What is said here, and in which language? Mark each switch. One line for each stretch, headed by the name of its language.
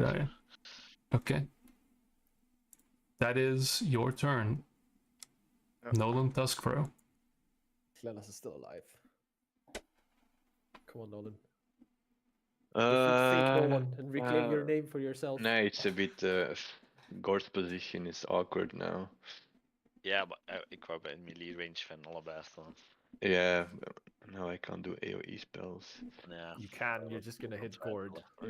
English: So, yeah. Okay. That is your turn. Yeah. Nolan Tuskfro. Glennis is still alive. Come on, Nolan. Uh, Fake Nolan and reclaim your name for yourself. No, it's a bit... Gord's position is awkward now.
Dutch: Ja, maar ik wou bij een melee range van allebei staan.
English: Yeah, now I can't do AoE spells.
Dutch: Ja.
English: You can, you're just gonna hit Gord.